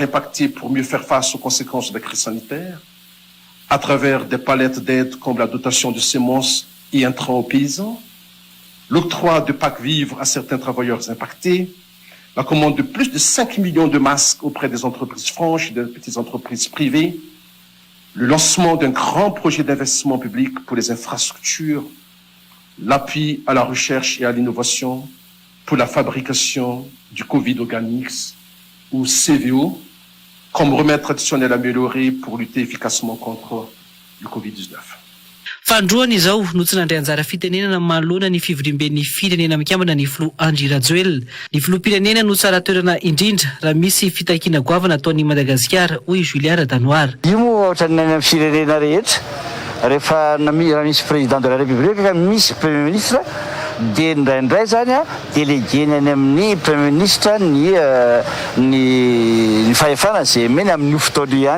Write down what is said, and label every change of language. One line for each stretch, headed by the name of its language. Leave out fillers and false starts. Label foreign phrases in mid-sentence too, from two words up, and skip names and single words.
French: impactés pour mieux faire face aux conséquences de la crise sanitaire, à travers des palettes d'aides comme la dotation de semences et intrants aux paysans, l'octroi de packs vivres à certains travailleurs impactés, la commande de plus de 5 millions de masques auprès des entreprises franches et des petites entreprises privées, le lancement d'un grand projet d'investissement public pour les infrastructures, l'appui à la recherche et à l'innovation pour la fabrication du Covid Organics ou CVO, comme remède traditionnel amélioré pour lutter efficacement contre le Covid-19.
Malagasy: Fandroany izao no tsy nandray anjara fitenenana manoloana ny fivoriam-ben'ny firenena mikambana ny filoha Andry Rajoelina. Ny filoham-pirenena no tsara toerana indrindra raha misy fitakiana goavana ataon'ny Madagasikara hoy Julien Danoara. Io moa ohatra ny amin'ny firenena rehetra rehefa raha misy
French: président de la République
Malagasy: ka misy
French: premier ministre
Malagasy: dia indraindray zany délégué ny amin'ny
French: premier ministre
Malagasy: ny fahefana zay meny amin'ny fotoana ihany.